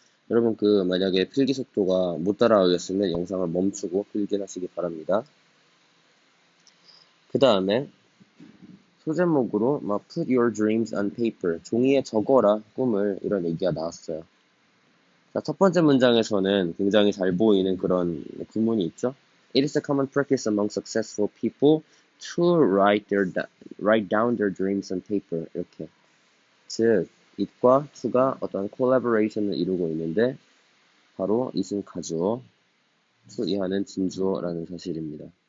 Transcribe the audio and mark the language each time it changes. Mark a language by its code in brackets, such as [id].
[ko] 여러분 만약에 필기 속도가 못 따라가겠으면 영상을 멈추고 필기하시기 바랍니다. 그 다음에 소제목으로 [en] put your dreams on paper, [ko] 종이에 적어라 꿈을 이런 얘기가 나왔어요. 자, 첫 번째 문장에서는 굉장히 잘 보이는 그런 구문이 있죠. [en] It is a common practice among successful people to write down their dreams on paper. [ko] 이렇게. 즉, it과 to가 어떤 collaboration을 이루고 있는데 바로 it은 가주어, to 이하는 진주어라는 사실입니다.